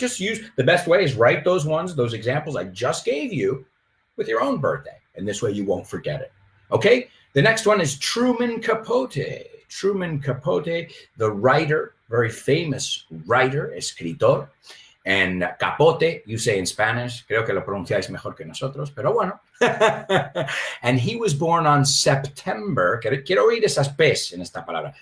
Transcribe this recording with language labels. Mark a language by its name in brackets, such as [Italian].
[English] Just use, the best way is write those examples I just gave you with your own birthday. And this way you won't forget it. Okay? The next one is Truman Capote. Truman Capote, the writer, very famous writer, escritor. And capote, you say in Spanish. [Spanish] Creo que lo pronunciáis mejor que nosotros, pero bueno. [English] And he was born on September. [Spanish] Quiero oír esas P's en esta palabra.